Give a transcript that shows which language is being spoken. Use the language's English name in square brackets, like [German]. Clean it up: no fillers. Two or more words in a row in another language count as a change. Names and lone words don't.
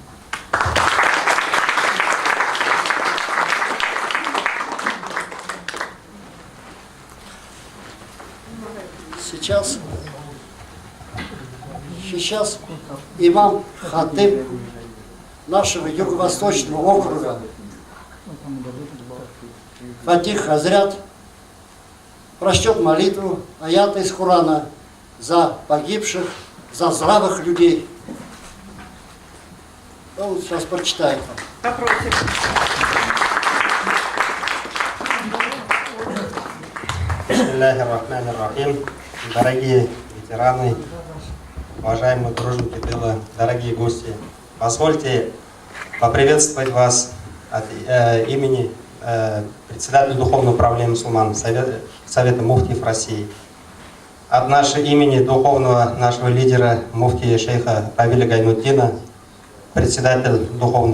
[Russian] Сейчас имам хатиб нашего Юго-Восточного округа Фатих Хазрят прочтет молитву, аяты из Корана за погибших, за здравых людей. Он сейчас прочитает. [Arabic] بسم الله الرحمن الرحيم. [Russian] Дорогие ветераны, уважаемые дружники тыла, дорогие гости, позвольте поприветствовать вас от имени председателя Духовного управления мусульман Совета муфтиев России. От нашего имени духовного нашего лидера муфтия шейха Равиля Гайнутдина, председатель Духовного